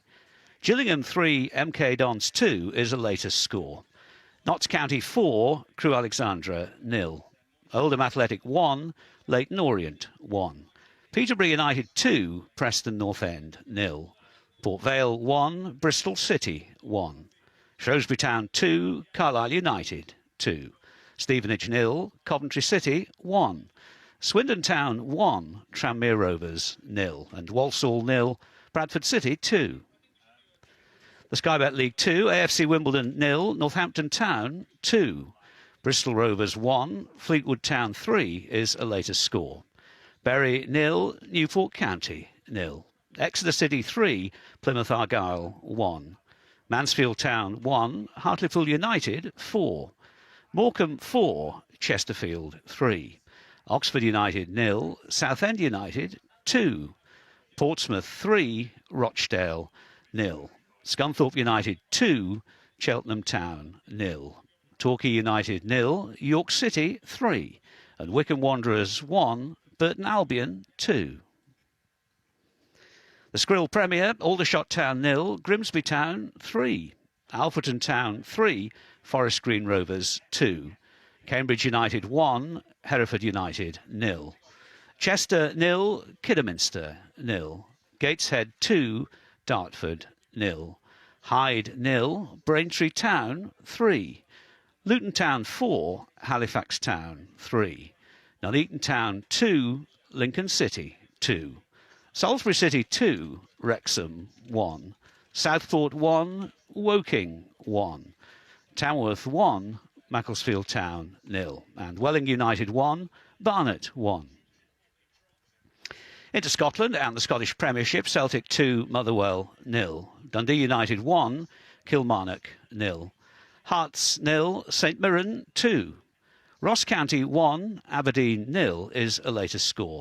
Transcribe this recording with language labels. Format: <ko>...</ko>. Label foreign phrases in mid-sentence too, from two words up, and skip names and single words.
<en>Gillingham 3, MK Dons 2 is the latest score. Notts County 4, Crewe Alexandra 0. Oldham Athletic 1, Leyton Orient 1. Peterborough United 2, Preston North End 0. Port Vale 1, Bristol City 1. Shrewsbury Town 2, Carlisle United 2. Stevenage 0, Coventry City 1. Swindon Town 1, Tranmere Rovers 0. And Walsall 0, Bradford City 2. The Sky Bet League 2, AFC Wimbledon 0, Northampton Town 2. Bristol Rovers 1, Fleetwood Town 3 is a latest score. Bury 0, Newport County 0. Exeter City 3, Plymouth Argyle 1. Mansfield Town 1, Hartlepool United 4. Morecambe 4, Chesterfield 3. Oxford United 0, Southend United 2. Portsmouth 3, Rochdale 0. Scunthorpe United 2, Cheltenham Town 0. Torquay United 0, York City 3. And Wycombe Wanderers 1, Burton Albion 2. The Skrill Premier, Aldershot Town 0, Grimsby Town 3. Alfreton Town 3, Forest Green Rovers 2. Cambridge United 1, Hereford United 0. Chester 0, Kidderminster 0. Gateshead 2, Dartford 0. Hyde 0, Braintree Town 3. Luton Town 4, Halifax Town 3. Nuneaton Town 2, Lincoln City 2. Salisbury City 2, Wrexham 1. Southport 1, Woking 1. Tamworth 1, Macclesfield Town 0. And Welling United 1, Barnet 1. Into Scotland and the Scottish Premiership, Celtic 2, Motherwell 0. Dundee United 1, Kilmarnock 0. Hearts 0, St Mirren 2. Ross County 1, Aberdeen 0 is a latest score.</en>